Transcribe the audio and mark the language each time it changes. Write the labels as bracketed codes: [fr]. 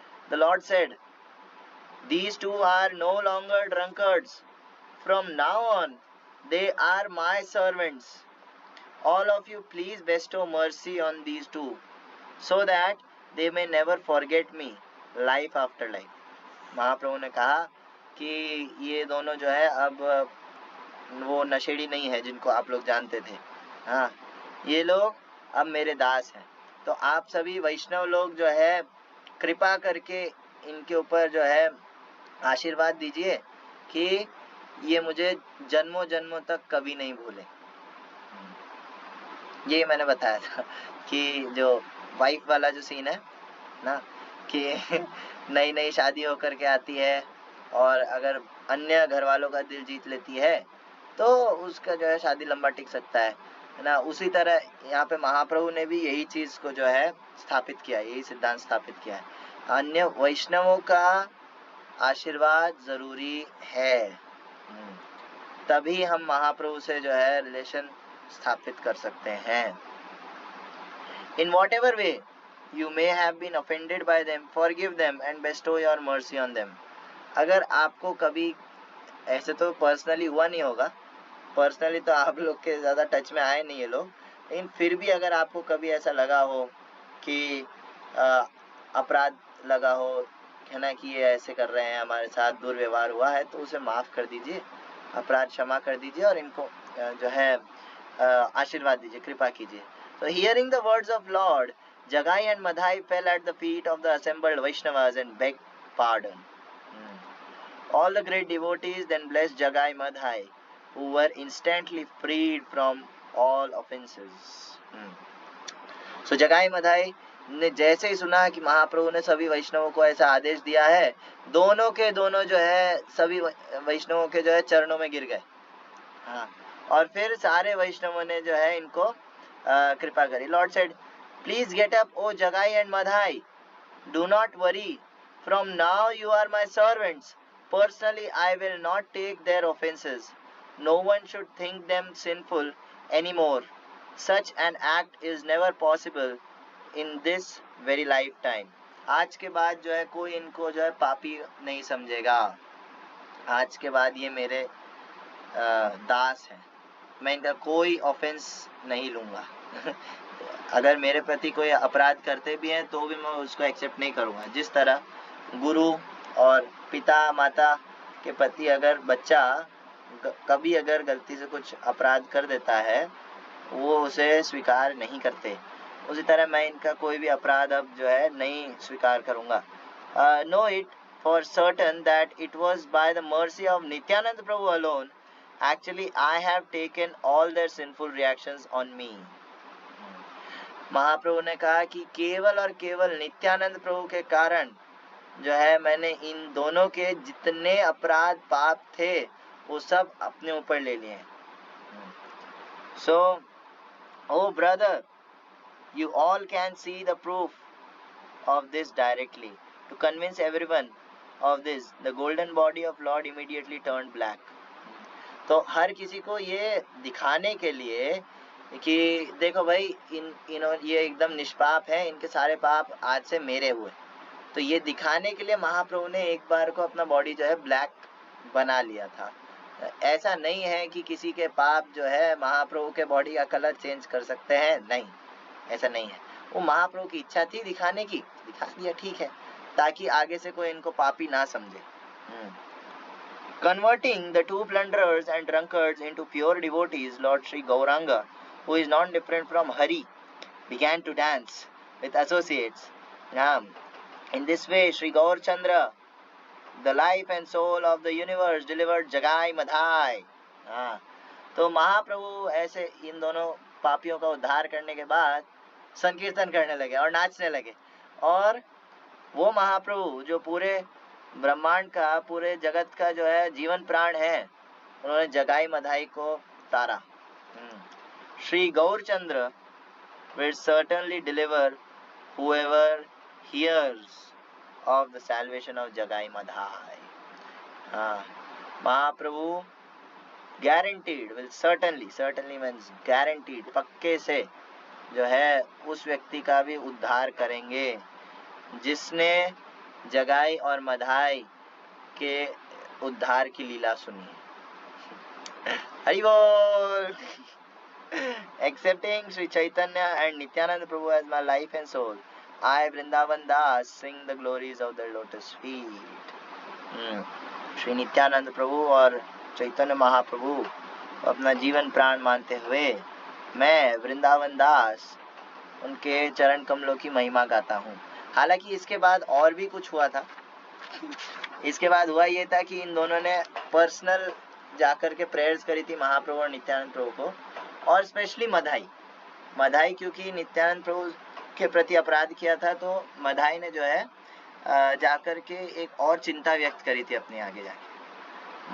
[en] The Lord said, "These two are no longer drunkards. From now on, they are my servants. All of you please bestow mercy on these two, so that they may never forget me, life after life." [hi] महाप्रभु ने कहा कि ये दोनों जो है अब वो नशेड़ी नहीं है जिनको आप लोग जानते थे. हाँ, ये लोग अब मेरे दास हैं. तो आप सभी वैष्णव लोग जो है कृपा करके इनके ऊपर जो है आशीर्वाद दीजिए कि ये मुझे जन्मों जन्मों तक कभी नहीं भूले. ये मैंने बताया था कि जो वाइफ वाला जो सीन है ना, कि नई नई शादी होकर के आती है और अगर अन्य घर वालों का दिल जीत लेती है तो उसका जो है शादी लंबा टिक सकता है ना. उसी तरह यहाँ पे महाप्रभु ने भी यही चीज को जो है स्थापित किया, यही सिद्धांत स्थापित किया है. अन्य वैष्णवों का आशीर्वाद जरूरी है, तभी हम महाप्रभु से जो है रिलेशन स्थापित कर सकते हैं. [en] In whatever way you may have been offended by them, forgive them and bestow your mercy on them. [hi] अगर आपको कभी, ऐसे तो पर्सनली हुआ नहीं होगा, पर्सनली तो आप लोग के ज़्यादा टच में आए नहीं ये लोग, लेकिन फिर भी अगर आपको कभी ऐसा लगा हो कि अपराध लगा हो है ना, कि ये ऐसे कर रहे हैं, हमारे साथ दुर्व्यवहार हुआ है, तो उसे माफ़ कर दीजिए, अपराध क्षमा कर दीजिए और इनको जो है आशीर्वाद दीजिए, कृपा कीजिए. [en] So hearing the words of Lord, Jagai and Madhai fell at the feet of the assembled Vaishnavas and begged pardon. All the great devotees then blessed Jagai Madhai, who were instantly freed from all offenses. [hi] So Jagai Madhai ने जैसे ही सुना कि महाप्रभु ने सभी वैष्णवों को ऐसा आदेश दिया है, दोनों के दोनों जो है सभी वैष्णवों के जो है चरणों में गिर गए. हाँ, और फिर सारे वैष्णवों ने जो है इनको कृपा करी. [en] Lord said, "Please get up, O Jagai and Madhai. Do not worry. From now you are my servants. Personally, I will not take their offenses. No one should think them sinful anymore. Such an act is never possible in this very lifetime." [hi] आज के बाद जो है कोई इनको जो है पापी नहीं समझेगा. आज के बाद ये मेरे दास हैं, मैं इनका कोई ऑफेंस नहीं लूँगा. अगर मेरे प्रति कोई अपराध करते भी हैं तो भी मैं उसको एक्सेप्ट नहीं करूँगा. जिस तरह गुरु और पिता माता के प्रति अगर बच्चा कभी अगर गलती से कुछ अपराध कर देता है वो उसे स्वीकार नहीं करते, उसी तरह मैं इनका कोई भी अपराध अब जो है नहीं स्वीकार करूँगा. [en] Know it for certain that it was by the mercy of Nityananda Prabhu alone actually I have taken all their sinful reactions on me. [hi] महाप्रभु ने कहा कि केवल और केवल नित्यानंद प्रभु के कारण जो है मैंने इन दोनों के जितने अपराध पाप थे वो सब अपने ऊपर ले लिए. [en] So, oh brother, you all can see the proof of this directly. To convince everyone of this, the golden body of Lord immediately turned black. [hi] तो हर किसी को ये दिखाने के लिए कि देखो भाई ये एकदम निष्पाप है, इनके सारे पाप आज से मेरे हुए, तो ये दिखाने के लिए महाप्रभु ने एक बार को अपना बॉडी जो है ब्लैक बना लिया था. ऐसा नहीं है कि किसी के पाप जो है महाप्रभु के बॉडी का कलर चेंज कर सकते हैं, नहीं, ऐसा नहीं है. वो महाप्रभु की इच्छा थी दिखाने की, दिखा दिया, ठीक है, ताकि आगे से कोई इनको पापी ना समझे. [en] Converting the two plunderers and drunkards into pure devotees, Lord Sri Gauranga, who is not different from Hari, began to dance with associates. In this way, Sri Gaur Chandra the life and soul of the universe delivered Jagai Madhai. [hi] हाँ, तो महाप्रभु ऐसे इन दोनों पापियों का उद्धार करने के बाद संकीर्तन करने लगे और नाचने लगे, और वो महाप्रभु जो पूरे ब्रह्मांड का, पूरे जगत का जो है जीवन प्राण है, उन्होंने जगाई मधाई को तारा। [en] Shri Gaurchandra will certainly deliver whoever hears of the salvation of Jagai Madhai. [hi] Mahaprabhu [en] guaranteed, will certainly means guaranteed, [hi] पक्के से जो है उस व्यक्ति का भी उद्धार करेंगे जिसने जगाई और मधाई के उद्धार की लीला सुनी। हरि बोल। [en] Accepting Sri Chaitanya and Nityananda Prabhu as my life and soul, I, Vrindavan Das, sing the glories of their lotus feet. [hi] Shri Nityanand प्रभु और चैतन्य महाप्रभु अपना जीवन प्राण मानते हुए मैं वृंदावन दास उनके चरण कमलों की महिमा गाता हूँ। हालांकि इसके बाद और भी कुछ हुआ था। इसके बाद हुआ ये था कि इन दोनों ने पर्सनल जाकर के प्रेयर्स करी थी महाप्रभु और नित्यानंद प्रभु को, और स्पेशली मधाई क्योंकि नित्यानंद प्रभु के प्रति अपराध किया था, तो मधाई ने जो है जाकर के एक और चिंता व्यक्त करी थी अपने आगे जाके।